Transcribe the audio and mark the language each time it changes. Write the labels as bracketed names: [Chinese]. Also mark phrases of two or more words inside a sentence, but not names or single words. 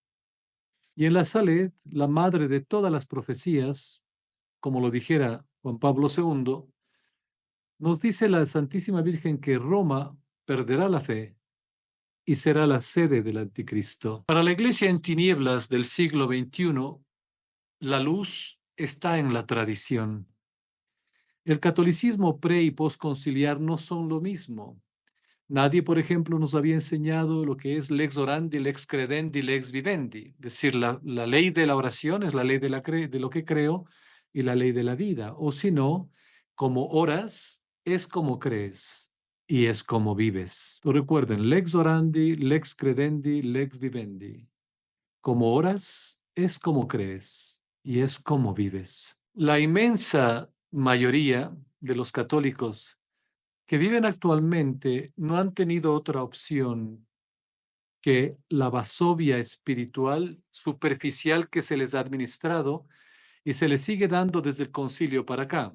[Spanish] Y en la Salet, la madre de todas las profecías, como lo dijera Juan Pablo II, nos dice la Santísima Virgen que Roma perderá la fe y será la sede del anticristo. Para la iglesia en tinieblas del siglo XXI, la luz está en la tradición. El catolicismo pre y postconciliar no son lo mismo. Nadie, por ejemplo, nos había enseñado lo que es [Latin] lex orandi, lex credendi, lex vivendi. [Spanish] Es decir, la ley de la oración es la ley de lo que creo y la ley de la vida. O si no, como oras, es como crees y es como vives. Recuerden, [Latin] lex orandi, lex credendi, lex vivendi. [Spanish] Como oras, es como crees y es como vives. La inmensa mayoría de los católicos que viven actualmente no han tenido otra opción que la basofia espiritual superficial que se les ha administrado y se les sigue dando desde el concilio para acá.